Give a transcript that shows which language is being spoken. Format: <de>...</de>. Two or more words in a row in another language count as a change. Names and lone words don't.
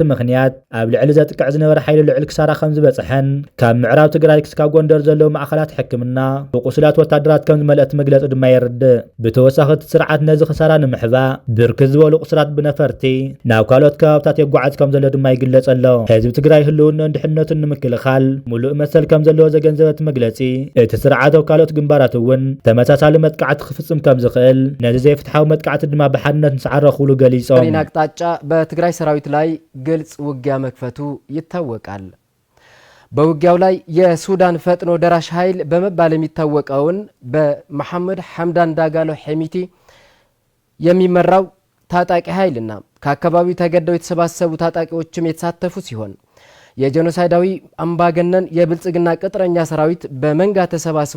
<ti>ምኽንያት ኣብ ልዕሊ ዘጥቅዕ ዝነበረ ሓይሊ ልዕሊ ክሳራ ከም ዝበጽሐን ካብ ምዕራብ ትግራይ ክሳብ ጎንደር ዘለዉ ማእኸላት ሕክምና ብቁስላት ወታደራት ከም ዝመልአት መግለጺ ድማ የርድእ ብተወሳኺ እቲ ስርዓት ነዚ ክሳራ ንምሕባእ ብርክት ዝበሉ ቁስላት ብነፈርቲ ናብ ካልኦት ከባብታት የጓዓዝ ከም ዘሎ ድማ ይግለጽ ኣሎ ህዝቢ ትግራይ ህልውናን ድሕንነቱን ንምክልኻል ሙሉእ መሰል ከም ዘለዎ ዘገንዘበት መግለጺ እቲ ስርዓት ኣብ ካልኦት ግንባራት እውን ተመሳሳሊ መጥቃዕቲ ክፍጽም ከም ዝኽእል ነዚ ዘይፍትሓዊ መጥቃዕቲ ድማ ብሓድነት ንስዓረኽሉ ገሊጾም</ti> <am>ሪና አቅጣጫ በትግራይ ሰራዊት ላይ ግልጽ ውጊያ መክፈቱ ይታወቃል። በውጊያው ላይ የሱዳን ፈጥኖ ደራሽ ኃይል በመባል የሚታወቀውን በመሐመድ ሐምዳን ዳጋሎ ሄሚቲ የሚመራው ታጣቂ ኃይልና ከአካባቢው ተገደው የተሰባሰቡ ታጣቂዎችም የተሳተፉ ሲሆን የጄኖሳይዳዊ አምባገነን የብልጽግና ቅጥረኛ ሰራዊት በመንጋ ተሰባስቦ</am>